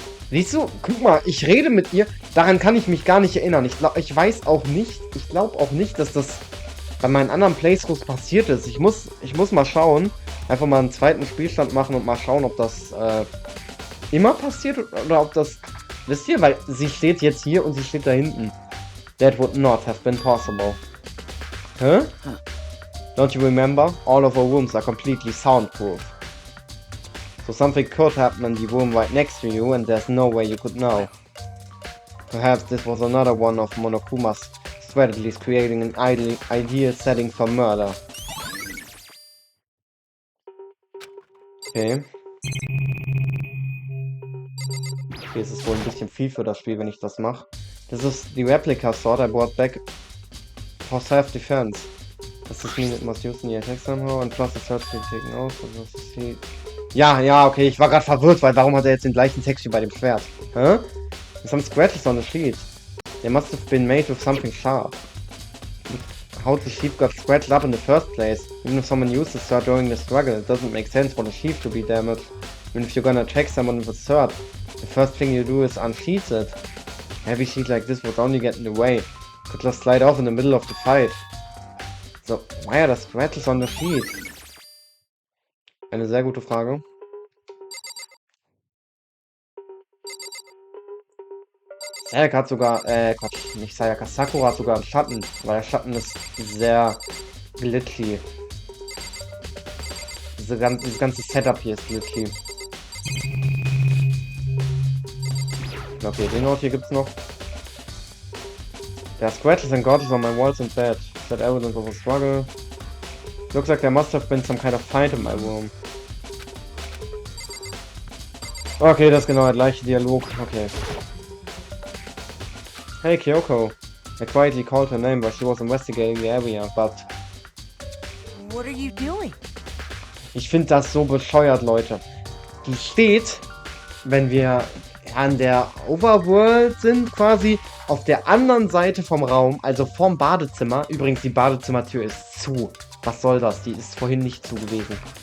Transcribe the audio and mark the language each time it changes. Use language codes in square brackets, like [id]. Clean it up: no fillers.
[de] Siehst du? Guck mal, ich rede mit ihr. Daran kann ich mich gar nicht erinnern. Ich glaube auch nicht, dass das bei meinen anderen Playthroughs passiert ist. Ich muss mal schauen. Einfach mal einen zweiten Spielstand machen und mal schauen, ob das immer passiert oder ob das... Wisst ihr? Weil sie steht jetzt hier und sie steht da hinten. [en] That would not have been possible. Huh? Don't you remember? All of our rooms are completely soundproof. So something could happen in the room right next to you and there's no way you could know. Perhaps this was another one of Monokuma's strategies creating an ideal setting for murder. Okay. [de] Okay, es ist wohl ein bisschen viel für das Spiel, wenn ich das mache. Das ist die [en] Replica Sword I brought back for self-defense. Does this mean it must use in the attack somehow? And plus it's hard to be taken out. [de] Ja, okay, ich war gerade verwirrt, weil warum hat er jetzt den gleichen Text wie bei dem Schwert? Hä? [en] There's some scratches on the sheet. They must have been made with something sharp. How the sheep got scratched up in the first place? Even if someone used the sword during the struggle, it doesn't make sense for the sheep to be damaged. Even if you're gonna attack someone with a sword, the first thing you do is unsheath it. A heavy sheet like this would only get in the way. Could just slide off in the middle of the fight. So, why are the scratches on the sheet? [de] Eine sehr gute Frage. Sayaka hat sogar, Quatsch, nicht Sayaka, Sakura hat sogar einen Schatten, weil der Schatten ist sehr glitchy. Dieses ganze Setup hier ist glitchy. Okay, den Ort hier gibt's noch. [en] There are scratches and gorges on my walls and bed. Is that evidence of a struggle? Looks like there must have been some kind of fight in my room. [de] Okay, das ist genau der gleiche Dialog. Okay. [en] Hey Kyoko. I quietly called her name while she was investigating the area, but... What are you doing? [de] Ich finde das so bescheuert, Leute. Die steht, wenn wir an der Overworld sind, quasi auf der anderen Seite vom Raum, also vom Badezimmer. Übrigens, die Badezimmertür ist zu. Was soll das? Die ist vorhin nicht zu gewesen.